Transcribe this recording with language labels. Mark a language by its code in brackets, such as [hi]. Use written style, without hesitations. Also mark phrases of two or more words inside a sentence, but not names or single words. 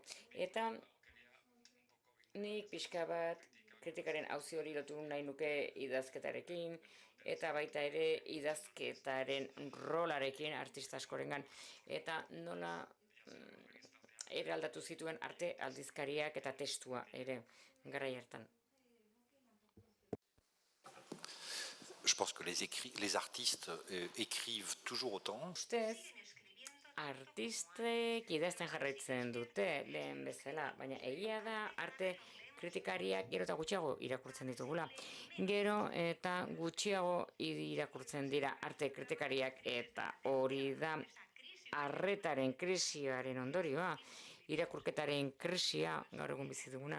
[eu] Eta nik pixka bat kritikaren auzi hori lotu nahi nuke idazketarekin eta baita ere idazketaren rolarekin artista askorengan eta nola ere aldatu zituen arte aldizkariak eta testua ere garai hartan. [fr] Je pense que les artistes écrivent toujours autant. [eu] Ustez, artistek idazten jarraitzen dute lehen bezala, baina egia da arte kritikariak gero eta gutxiago irakurtzen ditugula. Gero eta gutxiago irakurtzen dira arte kritikariak eta hori da arretaren krisiaren ondorioa, irakurketaren krisia gaur egun bizi duguna.